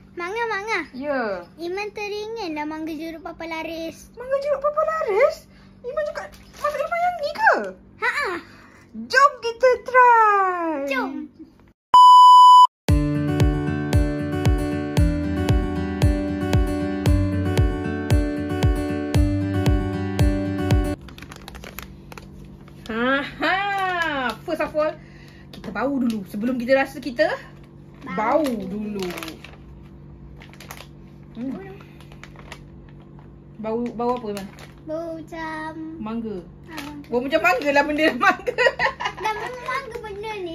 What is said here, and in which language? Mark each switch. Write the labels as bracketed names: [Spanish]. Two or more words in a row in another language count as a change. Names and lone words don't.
[Malay] Mangga. Ya. Iman teringat lah mangga jeruk papa laris. Mangga jeruk papa laris? Iman juga masuk Iman yang ni ke? Ha-ha. Jom kita try. Jom. [English] First of all, [Malay] kita bau dulu. Sebelum kita rasa, kita bau dulu. Bau apa Iman? Bau macam Mangga. mangga. Bau macam mangga lah, benda mangga. Dah memang mangga benda ni.